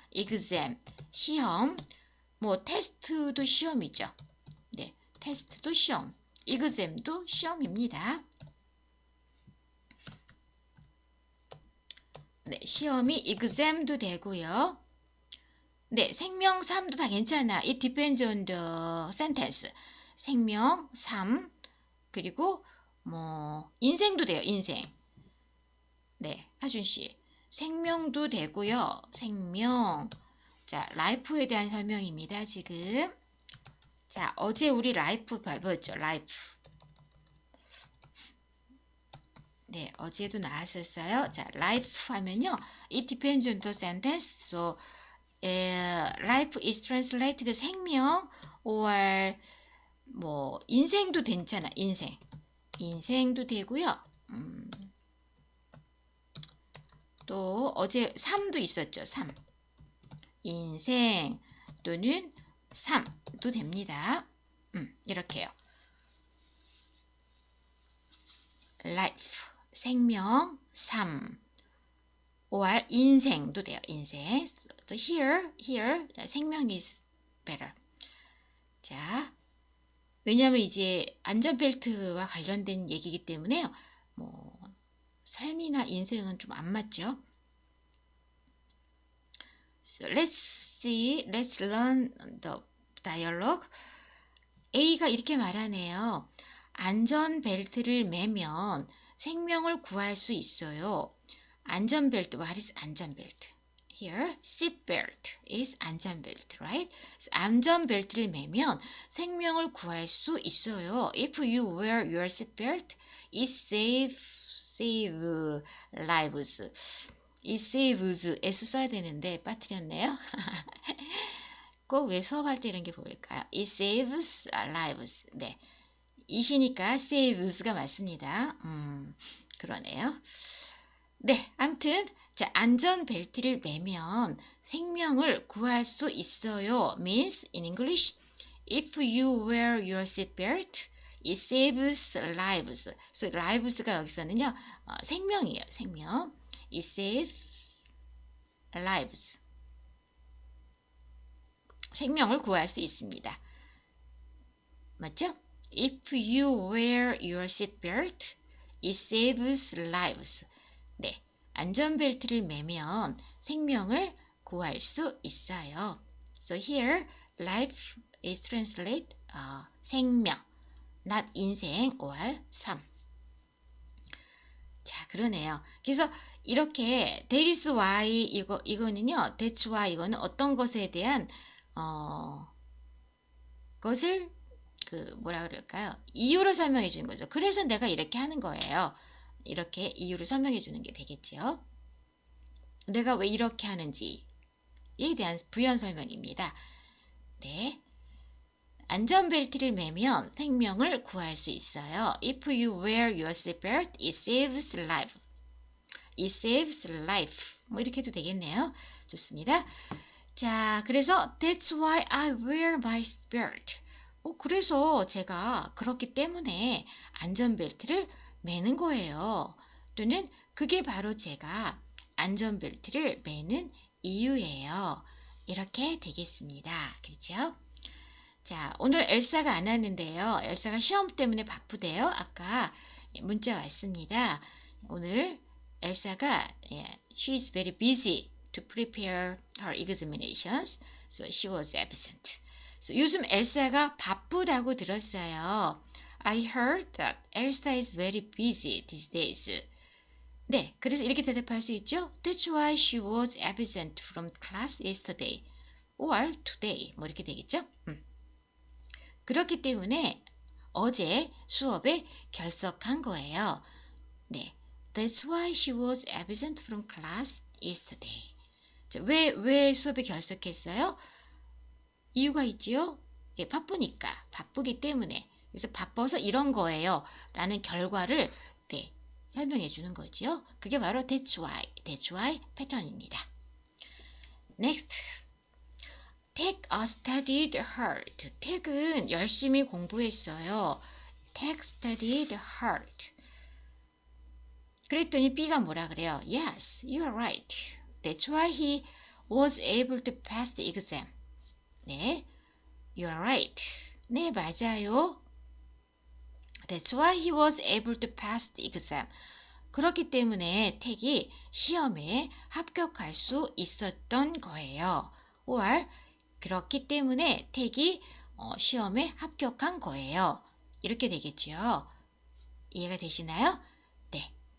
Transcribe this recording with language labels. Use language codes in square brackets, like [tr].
[ko] exam 시험. 뭐 테스트도 시험이죠. 네, 테스트도 시험. exam도 시험입니다. 네, 시험이 exam도 되고요. 네, 생명, 삶도 다 괜찮아. [en] It depends on the sentence. [ko] 생명, 삶, 그리고 뭐 인생도 돼요. 인생. 네, 하준 씨. 생명도 되고요. 생명. 자, life에 대한 설명입니다. 지금. 자, 어제 우리 life 배웠죠. [en] life. [ko] 네, 어제도 나왔었어요. 자, life 하면요. [en] It depends on the sentence. So, life is translated 생명 or [ko] 뭐 인생도 괜찮아. 인생도 되고요. 또 어제 삶도 있었죠. 삶. 인생 또는 삶도 됩니다. 이렇게요. life 생명, 삶 or 인생도 돼요. 인생. [en] 또 here 생명 is better. [ko] 자, 왜냐하면 이제 안전벨트와 관련된 얘기이기 때문에요. 뭐 삶이나 인생은 좀 안 맞죠. [en] So let's learn the dialogue. [ko] A가 이렇게 말하네요. 안전벨트를 매면 생명을 구할 수 있어요. [en] 안전벨트, what is 안전벨트? Here, seatbelt is 안전벨트, right? So, [ko] 안전벨트를 매면 생명을 구할 수 있어요. [en] If you wear your seatbelt, it save lives. [ko] 이 saves s 써야 되는데 빠뜨렸네요. 꼭 왜 수업할 때 이런 게 보일까요? [en] It saves lives. [ko] 네, 이시니까 saves가 맞습니다. 그러네요. 네, 아무튼 자, 안전벨트를 매면 생명을 구할 수 있어요. [en] means in English, if you wear your seatbelt, it saves lives. [ko] So lives가 여기서는요, 생명이에요. [en] 생명. It saves lives. [ko] 생명을 구할 수 있습니다. 맞죠? [en] If you wear your seatbelt, it saves lives. [ko] 네, 안전벨트를 매면 생명을 구할 수 있어요. [en] So here, life is translated 생명, not 인생 or 삶. [ko] 자, 그러네요. 그래서 이렇게 [en] that is why [ko] 이거는요, [en] that's why [ko] 이거는 어떤 것에 대한 것을 뭐라 그럴까요? 이유로 설명해 주는 거죠. 그래서 내가 이렇게 하는 거예요. 이렇게 이유를 설명해 주는 게 되겠죠. 내가 왜 이렇게 하는지에 대한 부연 설명입니다. 네, 안전벨트를 매면 생명을 구할 수 있어요. [en] If you wear your seatbelt, it saves life. It saves life. [ko] 뭐 이렇게 해도 되겠네요. 좋습니다. 자, 그래서 [en] that's why I wear my seatbelt. [ko] 그래서 제가 그렇기 때문에 안전벨트를 매는 거예요. 또는 그게 바로 제가 안전벨트를 매는 이유예요. 이렇게 되겠습니다. 그렇죠? 자, 오늘 엘사가 안 왔는데요. 엘사가 시험 때문에 바쁘대요. 아까 문자 왔습니다. 오늘 엘사가 [en] she is very busy to prepare her examinations. So she was absent. [ko] So 요즘 엘사가 바쁘다고 들었어요. [en] I heard that Elsa is very busy these days. [ko] 네, 그래서 이렇게 대답할 수 있죠. [en] That's why she was absent from class yesterday or today. [ko] 뭐 이렇게 되겠죠. 그렇기 때문에 어제 수업에 결석한 거예요. [en] 네, That's why she was absent from class yesterday. [ko] 자, 왜 수업에 결석했어요? 이유가 있지요? 예, 바쁘기 때문에. 그래서 바빠서 이런 거예요. 라는 결과를 설명해 주는 거죠. 그게 바로 that's why 패턴입니다. [en] Next. Take studied hard. [ko] Take은 열심히 공부했어요. [en] Take studied hard. [ko] 그랬더니 B가 뭐라 그래요? [en] Yes, you are right. That's why he was able to pass the exam. [ko] 네, [en] you are right. [ko] 네, 맞아요. [en] That's why he was able to pass the exam. [ko] 그렇기 때문에 택이 시험에 합격할 수 있었던 거예요. or 그렇기 때문에 택이 시험에 합격한 거예요. 이렇게 되겠죠. 이해가 되시나요? 네.